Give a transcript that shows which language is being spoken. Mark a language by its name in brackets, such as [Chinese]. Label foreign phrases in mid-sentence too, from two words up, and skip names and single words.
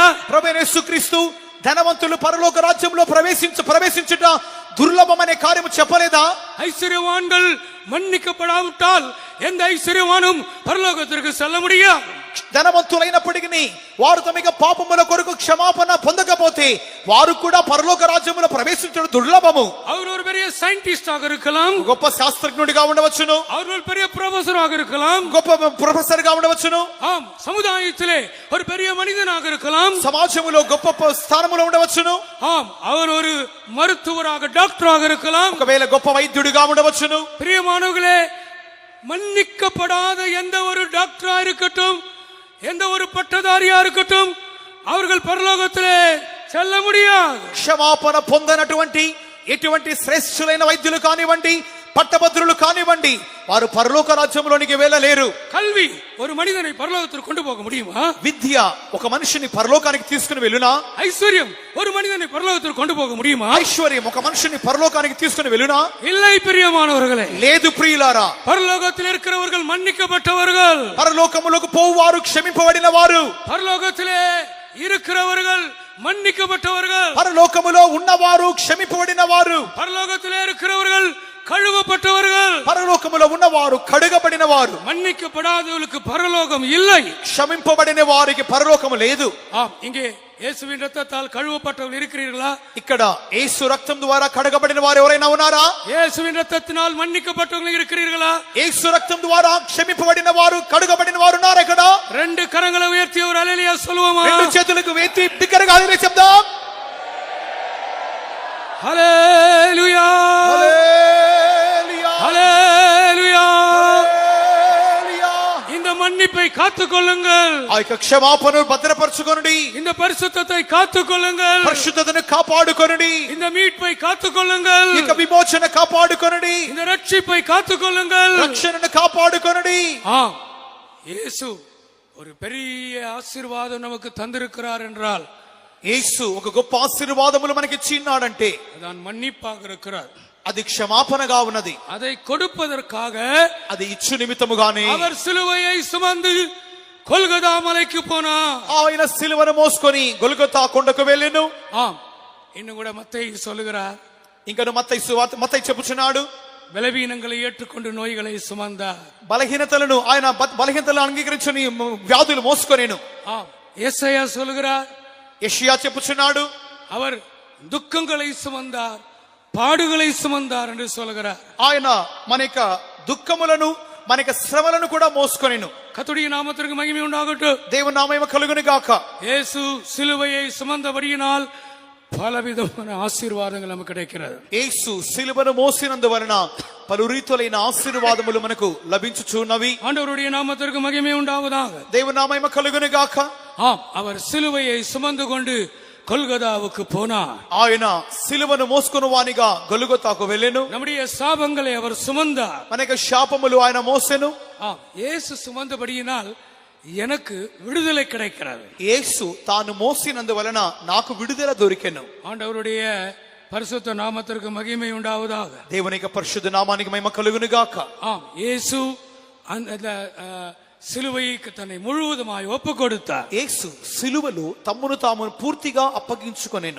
[Telugu] ప్రభువైన యేసుక్రీస్తు ధనవంతులు పరలోక రాజ్యంలో ప్రవేశించుట దుర్లభమనే కార్యము చెప్పలేదా? [Tamil] ஐஸ்வர்யவான்கள் மன்னிக்கப்படாவிட்டால் எந்த ஐஸ்வர்யவானும் பரலோகத்திற்கு செல்ல முடியாது. [Telugu] ధనవంతులైనప్పటికీ వారు తమ పాపముల కొరకు క్షమాపణ పొందకపోతే వారు కూడా పరలోక రాజ్యములో ప్రవేశించడం దుర్లభము. [Tamil] அவர் ஒரு பெரிய சயின்டிஸ்டாக இருக்கலாம், [Telugu] గొప్ప శాస్త్రజ్ఞుడిగా ఉండవచ్చును, [Tamil] அவர் ஒரு பெரிய ப்ரொஃபஸராக இருக்கலாம், [Telugu] గొప్ప ప్రొఫెసర్ గా ఉండవచ్చును, [Tamil] ஆம் சமுதாயத்திலே ஒரு பெரிய மனிதனாக இருக்கலாம், [Telugu] సమాజంలో గొప్ప స్థానములో ఉండవచ్చును, [Tamil] ஆம் அவர் ஒரு மருத்துவராக டாக்டராக இருக்கலாம், [Telugu] ఒకవేళ గొప్ప వైద్యుడిగా ఉండవచ్చును. [Tamil] பிரியமானவர்களே, மன்னிக்கப்படாத எந்த ஒரு டாக்டரா இருக்கட்டும், எந்த ஒரு பட்டதாரியா இருக்கட்டும், அவர்கள் பரலோகத்திலே செல்ல முடியாது. [Telugu] క్షమాపణ పొందనటువంటి ఎటువంటి శ్రేష్ఠులైన వైద్యులు కానివ్వండి, పట్టభద్రులు కానివ్వండి, వారు పరలోక రాజ్యంలోనికి వెళ్ళలేరు. [Tamil] கல்வி ஒரு மனிதனை பரலோகத்திற்கு கொண்டு போக முடியுமா? [Telugu] విద్య ఒక మనిషిని పరలోకానికి తీసుకుని వెళ్ళునా? [Tamil] ஐஸ்வர்யம் ஒரு மனிதனை பரலோகத்திற்கு கொண்டு போக முடியுமா? [Telugu] ఐశ్వర్యం ఒక మనిషిని పరలోకానికి తీసుకుని వెళ్ళునా? [Tamil] இல்லை பிரியமானவர்களே, [Telugu] లేదు ప్రియులారా. [Tamil] பரலோகத்தில் இருக்கிறவர்கள் மன்னிக்கப்பட்டவர்கள், [Telugu] పరలోకములకు పోవారు క్షమింపబడిన వారు, [Tamil] பரலோகத்திலே இருக்கிறவர்கள் மன்னிக்கப்பட்டவர்கள், [Telugu] పరలోకములో ఉన్నవారు క్షమింపబడిన వారు, [Tamil] பரலோகத்திலே இருக்கிறவர்கள் கழுவப்பட்டவர்கள், [Telugu] పరలోకములో ఉన్నవారు కడుగబడిన వారు. [Tamil] மன்னிக்கப்படாதவர்களுக்கு பரலோகம் இல்லை, [Telugu] క్షమింపబడిన వారికి పరలోకము లేదు. [Tamil] ஆம், இங்கே இயேசுவின் ரத்தத்தால் கழுவப்பட்டவர்கள் இருக்கிறீர்களா? [Telugu] ఇక్కడ యేసు రక్తం ద్వారా కడగబడిన వారు ఎవరైనా ఉన్నారా? [Tamil] இயேசுவின் ரத்தத்தினால் மன்னிக்கப்பட்டவர்கள் இருக்கிறீர்களா? [Telugu] యేసు రక్తం ద్వారా క్షమింపబడిన వారు, కడుగబడిన వారు ఉన్నారా ఇక్కడ? [Tamil] ரெண்டு கரங்களை உயர்த்தி ஒரு அல்லேலூயா சொல்லுவோமா? [Telugu] రెండు చేతులకు ఎత్తి బిగ్గరగా హల్లెలూయా చెప్దాం. హల్లెలూయా, హల్లెలూయా, [Tamil] ஹல்லேலூயா. [Telugu] హల్లెలూయా. [Tamil] இந்த மன்னிப்பை காத்துக்கொள்ளுங்கள், [Telugu] ఆ యొక్క క్షమాపణను భద్రపరచుకొనుడి, [Tamil] இந்த பரிசுத்தத்தை காத்துக்கொள்ளுங்கள், [Telugu] పరిశుద్ధతను కాపాడుకొనుడి, [Tamil] இந்த மீட்பை காத்துக்கொள்ளுங்கள், [Telugu] ఇక విమోచన కాపాడుకొనుడి, [Tamil] இந்த ரட்சிப்பை காத்துக்கொள்ளுங்கள். [Telugu] రక్షణను కాపాడుకొనుడి. [Tamil] ஆம், இயேசு ஒரு பெரிய ஆசீர்வாதம் நமக்கு தந்திருக்கிறார் என்றால், [Telugu] యేసు ఒక గొప్ప ఆశీర్వాదములు మనకి ఇచ్చినాడంటే [Tamil] அதான் மன்னிப்பாக இருக்கிறார். [Telugu] అది క్షమాపణగా ఉన్నది. [Tamil] அதை கொடுப்பதற்காக [Telugu] అది ఇచ్చు నిమిత్తముగానే [Tamil] அவர் சிலுவையை சுமந்து கொல்கதா மலைக்கு போனார். [Telugu] ఆయన సిలువను మోసుకొని గొల్గొతా కొండకు వెళ్ళెను. [Tamil] ஆம், இன்னும் கூட மத்தேயு சொல்லுகிறார், [Telugu] ఇంకను మత్తయి చెప్పుచున్నాడు, [Tamil] பலவீனங்களை ஏற்றுக்கொண்டு நோய்களை சுமந்தார். [Telugu] బలహీనతలను ఆయన బలహీనతలను అంగీకరించుని వ్యాధులు మోసుకొనేను. [Tamil] ஆம், யெசாயா சொல்லுகிறார், [Telugu] యెషయా చెప్పుచున్నాడు, [Tamil] அவர் துக்கங்களை சுமந்தார், பாடுகளை சுமந்தார் என்று சொல்கிறார். [Telugu] ఆయన మన యొక్క దుఃఖములను మన యొక్క శ్రమలను కూడా మోసుకొనెను. [Tamil] கர்த்தருடைய நாமத்திற்கு மகிமை உண்டாகட்டும். [Telugu] దేవుని నామము కలుగును గాక. [Tamil] இயேசு சிலுவையை சுமந்தபடியினால் பலவிதமான ஆசீர்வாதங்கள் நமக்கு கிடைக்கிறது. [Telugu] యేసు సిలువను మోసినందువలన పలు రీతులైన ఆశీర్వాదములు మనకు లభించుచున్నవి. [Tamil] ஆண்டவருடைய நாமத்திற்கு மகிமை உண்டாவதாக. [Telugu] దేవుని నామము కలుగును గాక. [Tamil] ஆம், அவர் சிலுவையை சுமந்து கொண்டு கொல்கதாவுக்கு போனார். [Telugu] ఆయన సిలువను మోసుకుని వానిగా గొల్గొతాకు వెళ్ళెను. [Tamil] நம்முடைய சாபங்களை அவர் சுமந்தார். [Telugu] మన యొక్క శాపములు ఆయన మోసెను. [Tamil] ஆம், இயேசு சுமந்தபடியினால் எனக்கு விடுதலை கிடைக்கிறது. [Telugu] యేసు తాను మోసినందువలన నాకు విడుదల దొరికెను. [Tamil] ஆண்டவருடைய பரிசுத்த நாமத்திற்கு மகிமை உண்டாவதாக. [Telugu] దేవుని యొక్క పరిశుద్ధ నామానికి మహిమ కలుగును గాక. [Tamil] ஆம், இயேசு அந்த சிலுவைக்கு தன்னை முழுவதுமாய் ஒப்பு கொடுத்தார். [Telugu] యేసు సిలువలో తమ్మును తాము పూర్తిగా అప్పగించుకొనెను.